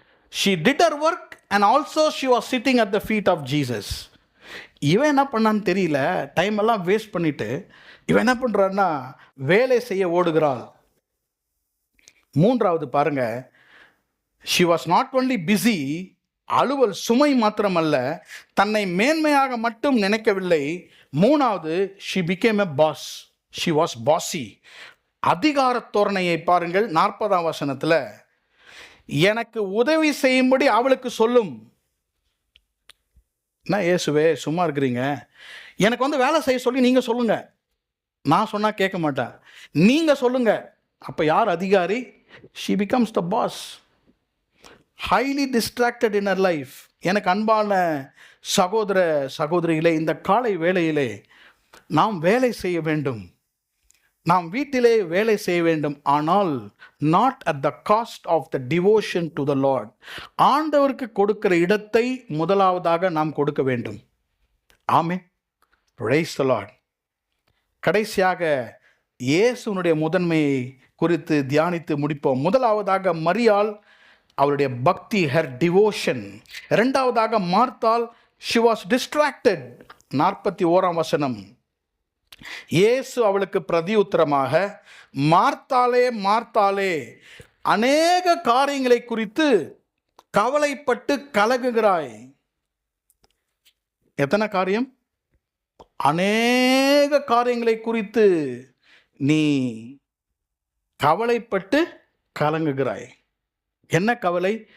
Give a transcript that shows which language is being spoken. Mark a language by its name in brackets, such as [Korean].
[English] she did her work and also she was sitting at the feet of Jesus. [Tamil] இவன் என்ன பண்ணான்னு தெரியல, time எல்லாம் வேஸ்ட் பண்ணிட்டு இவன் என்ன பண்ணுறான்னா வேலை செய்ய ஓடுகிறாள். மூன்றாவது பாருங்க, [English] she was not only busy, [Tamil] அலுவல் சுமை மாத்திரமல்ல, தன்னை மேன்மையாக மட்டும் நினைக்கவில்லை. மூணாவது, [English] she became a boss. she was bossy. [Tamil] அதிகார தோரணையை பாருங்கள். 40ஆம் வசனத்தில், எனக்கு உதவி செய்யும்படி அவளுக்கு சொல்லும். என்ன இயேசுவே சும்மா இருக்கிறீங்க, எனக்கு வந்து வேலை செய்ய சொல்லி நீங்கள் சொல்லுங்க, நான் சொன்னால் கேட்க மாட்டேன், நீங்கள் சொல்லுங்க. அப்போ யார் அதிகாரி? [English] she becomes the boss. highly distracted in her life. [Tamil] எனக்கு அன்பான சகோதர சகோதரிகளே, இந்த காலை வேளையிலே நாம் வேலை செய்ய வேண்டும், நாம் வீட்டிலே வேலை செய்ய வேண்டும். [English] ஆனால் not at the cost of the devotion to the Lord. [Tamil] ஆண்டவருக்கு கொடுக்கிற இடத்தை முதலாவதாக நாம் கொடுக்க வேண்டும். ஆமென். [English] praise the Lord. [Tamil] கடைசியாக இயேசுனுடைய முதன்மையை குறித்து தியானித்து முடிப்போம். முதலாவதாக மரியாள், அவருடைய பக்தி, [English] Her devotion. இரண்டாவதாக மார்த்தாள், she was distracted. [Tamil] 41ஆம் வசனம், இயேசு அவளுக்கு பிரதியுத்தரமாக, மார்த்தாளே மார்த்தாளே, அநேக காரியங்களை குறித்து கவலைப்பட்டு கலங்குகிறாய். எத்தனை காரியம்? அநேக காரியங்களை குறித்து நீ கவலைப்பட்டு கலங்குகிறாய். என்ன கவலை?